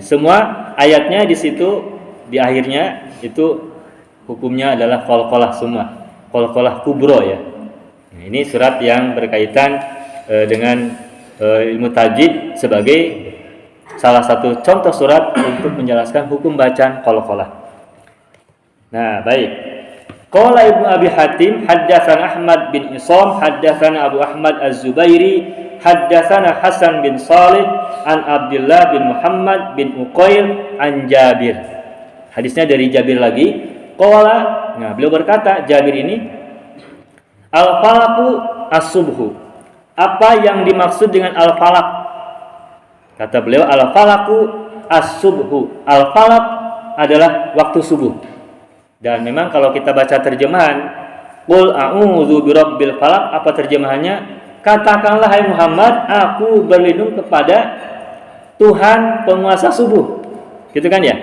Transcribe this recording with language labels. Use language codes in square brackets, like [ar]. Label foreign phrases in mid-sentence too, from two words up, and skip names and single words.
[id] Semua ayatnya di situ di akhirnya itu hukumnya adalah qalqalah semua. Qalqalah kubro ya. Nah, ini surat yang berkaitan dengan ilmu tajwid sebagai salah satu contoh surat untuk menjelaskan hukum bacaan qalqalah. Nah, baik. [ar] قال ابن أبي حاتم حدثنا أحمد بن عصام حدثنا أبو أحمد الزبيري حدثنا حسن بن صالح عن عبد الله بن محمد بن عقيل عن جابر. [id] Hadisnya dari Jabir lagi. Qala, nah beliau berkata, Jabir ini [ar] الفلق الصبح. [id] Apa yang dimaksud dengan al-falaq? Kata beliau, [ar] الفلق الصبح. [id] Al-falaq adalah waktu subuh. Dan memang kalau kita baca terjemahan, [ar] قل أعوذ برب الفلق, [id] apa terjemahannya? Katakanlah hai Muhammad, aku berlindung kepada Tuhan penguasa subuh. Gitu kan ya?